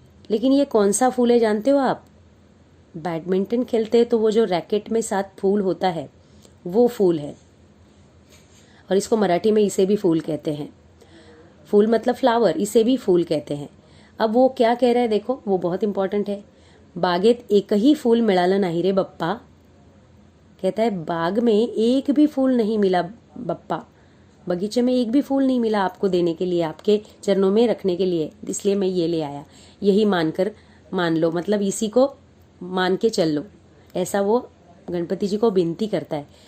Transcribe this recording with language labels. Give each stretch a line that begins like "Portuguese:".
Hindi: लेकिन ये कौन सा फूल है जानते हो आप? बैडमिंटन खेलते हैं तो वो जो रैकेट में 7 फूल होता है वो फूल है, और इसको मराठी में इसे भी फूल कहते हैं। फूल मतलब फ्लावर, इसे भी फूल कहते हैं। अब वो क्या कह रहा है देखो, वो बहुत इंपॉर्टेंट है।
Marathi: बागेत एकही फूल मिळालं नाही रे बप्पा।
Hindi: कहता है बाग में एक भी फूल नहीं मिला बप्पा, बगीचे में एक भी फूल नहीं मिला आपको देने के लिए, आपके चरणों में रखने के लिए, इसलिए मैं ये ले आया। यही मान लो, मतलब इसी को मान के चल लो, ऐसा वो गणपति जी को विनती करता है।